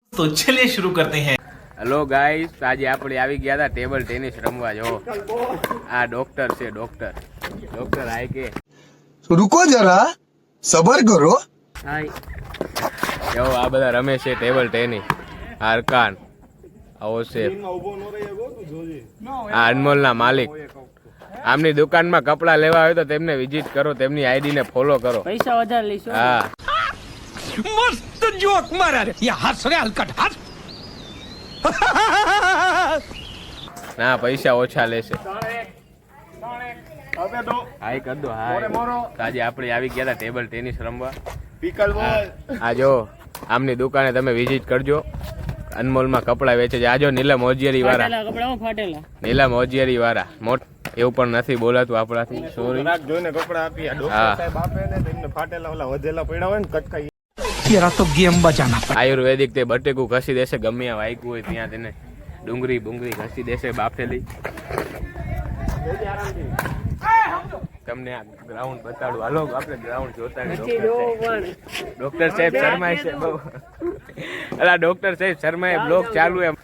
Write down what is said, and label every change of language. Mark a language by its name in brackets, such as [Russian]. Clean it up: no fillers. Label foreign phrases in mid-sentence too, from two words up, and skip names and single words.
[Hindi] तो चलिए शुरू करते हैं। [English] hello guys, [Gujarati] આજે આપણે આવી ગયા હતા [English] table tennis [Gujarati] રમવા. જો આ ડોક્ટર છે, ડોક્ટર આય કે [Hindi] रुको जरा सबर करो. [Gujarati] જો આ બધા રમે છે [English] table tennis. [Gujarati] અરકાન, ઓસેફ, આ અનમોલના માલિક. આમની દુકાનમાં કપડા લેવા હોય તો તેમને વિઝિટ કરો, તેમની આઈડી ને ફોલો કરો. પૈસા વધારે લઈશું. હા, [Hindi] मस्त जोक मारा रे ये हंस रे हलकट हंस। [Gujarati] ના પૈસા ઓછા લેશે. [Hindi] हाय कर दो. हाय. [Gujarati] આજે આપણે આવી ગયા હતા [English] table tennis [Gujarati] રમવા. આ જો આમની દુકાને તમે વિઝિટ કરજો. અનમોલમાં કપડા વેચે છે. આજો નીલમ ઓજિયરી વાળા. કપડામાં ફાટેલા. નીલમ ઓજિયરી વાળા. એવું પણ નથી બોલાતું આપણાથી. સોરી. જોઈને કપડા આપી. આ ડોક્ટર સાહેબ આપે ને તેમને ફાટેલા ઓલા વધેલા પડ્યા હોય ને કટકાઈ. [Hindi] तेरा तो गेम बचाना पड़ा। [Gujarati] આયુર્વેદિક તે બટેકું ઘસી દેશે. ગમે ત્યાં વાગ્યું હોય ત્યાં તેને ડુંગળી ઘસી દેશે બાફેલી. તમને આ ગ્રાઉન્ડ બતાડું. હાલો આપણે ગ્રાઉન્ડ જોતા ડોક્ટર સાહેબ શર્માય છે બહુ. અલા ડોક્ટર સાહેબ શર્માએ બ્લોગ ચાલુ એમ.